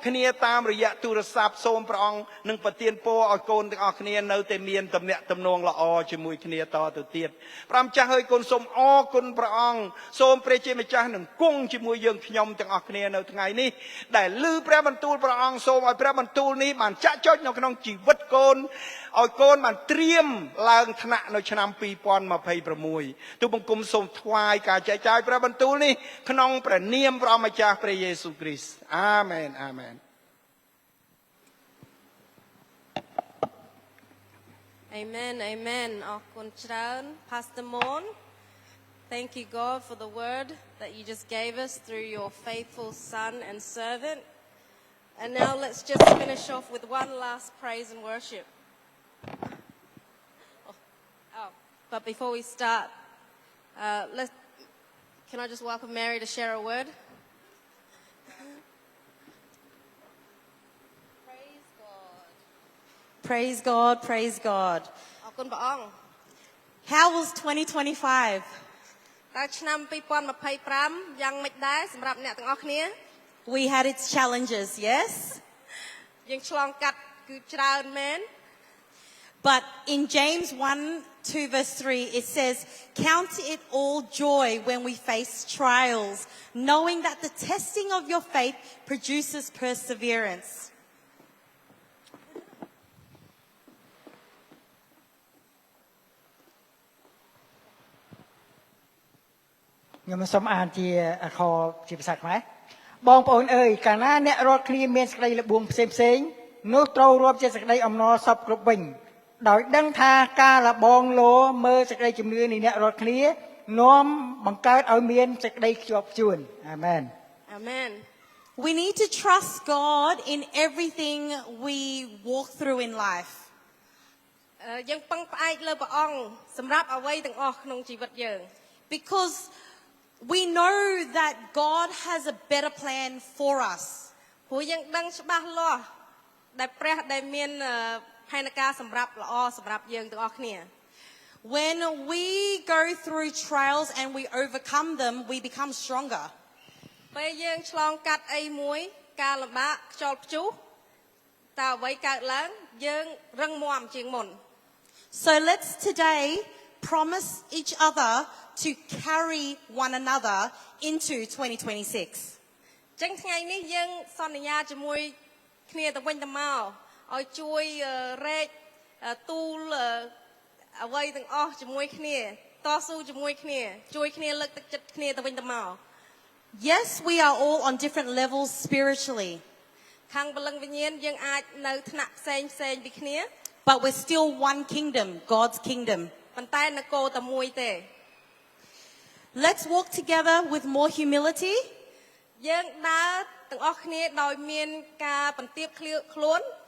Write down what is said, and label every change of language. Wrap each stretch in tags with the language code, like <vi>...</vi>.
<km>គ្នាតាមរយៈទូរស័ព្ទសូមព្រះអង្គនឹងប្រទានពរឲ្យកូនទាំងអស់គ្នានៅតែមានទំនាក់ទំនងល្អជាមួយគ្នាតទៅទៀតព្រះម្ចាស់ហើយកូនសូមអរគុណព្រះអង្គសូមព្រះជាម្ចាស់នឹងគង់ជាមួយយើងខ្ញុំទាំងអស់គ្នានៅថ្ងៃនេះដែលឮព្រះបន្ទូលព្រះអង្គសូមឲ្យព្រះបន្ទូលនេះបានចាក់ចុចនៅក្នុងជីវិតកូន ឲ្យកូនបានត្រៀមឡើងថ្នាក់នៅឆ្នាំ2026ទូបង្គំសូមថ្វាយការចែកចាយព្រះបន្ទូលនេះក្នុងព្រះនាមព្រះម្ចាស់ព្រះយេស៊ូវគ្រីស្ទអាមែនអាមែន</km> <en>Amen Amen</en> <km>អរគុណច្រើន</km> <en>Pastor Mon Thank you God for the word that you just gave us through your faithful son and servant And now let's just finish off with one last praise and worship But before we start can I just welcome Mary to share a word Praise God, praise God.</en> <km>អរគុណព្រះអង្គ</km> <en>How was 2025?</en> <km>តើឆ្នាំ2025យ៉ាងម៉េចដែរសម្រាប់អ្នកទាំងអស់គ្នា</km> <en>We had its challenges, yes?</en> <km>យើងឆ្លងកាត់គឺច្រើនមែន</km> <en>But in James 1:2 verse 3 it says, "Count it all joy when we face trials, knowing that the testing of your faith produces perseverance."</en> <km>ខ្ញុំសូមអានជាអក្សរជាភាសាខ្មែរបងប្អូនអើយកាលណាអ្នករាល់គ្នាមានសេចក្តីល្បួងផ្សេងៗនោះត្រូវរាប់ជាសេចក្តីអំណរសពគ្រប់វិញដោយដឹងថាការលបងលោមើលសេចក្តីជំនឿនៃអ្នករាល់គ្នានាំបង្កើតឲ្យមានសេចក្តីខ្ជាប់ខ្ជួនអាមែន</km> <en>Amen We need to trust God in everything we walk through in life.</en> <km>យើងពឹងផ្អែកលើព្រះអង្គសម្រាប់អ្វីទាំងអស់ក្នុងជីវិតយើង</km> <en>Because we know that God has a better plan for us.</en> <km>ព្រោះយើងដឹងច្បាស់លាស់ដែលព្រះដែលមានផែនការសម្រាប់ល្អសម្រាប់យើងទាំងអស់គ្នា</km> <en>When we go through trials and we overcome them, we become stronger.</en> <km>ពេលយើងឆ្លងកាត់អីមួយការលំបាកខ្យល់ព្យុះតើអ្វីកើតឡើងយើងរឹងមាំជាងមុន</km> <en>So let's today promise each other to carry one another into 2026.</en> <km>ចឹងថ្ងៃនេះយើងសន្យាជាមួយគ្នាទៅវិញទៅមកឲ្យជួយរែកទូលអ្វីទាំងអស់ជាមួយគ្នាតស៊ូជាមួយគ្នាជួយគ្នាលើកទឹកចិត្តគ្នាទៅវិញទៅមក</km> <en>Yes, we are all on different levels spiritually.</en> <km>ខាងបលឹងវិញ្ញាណយើងអាចនៅថ្នាក់ផ្សេងពីគ្នា</km> <en>But we're still one kingdom, God's kingdom.</en> <km>ប៉ុន្តែនគរតែមួយទេ</km> <en>Let's walk together with more humility.</en> <km>យើងដើរទាំងអស់គ្នាដោយមានការបន្ទាបខ្លួន</km>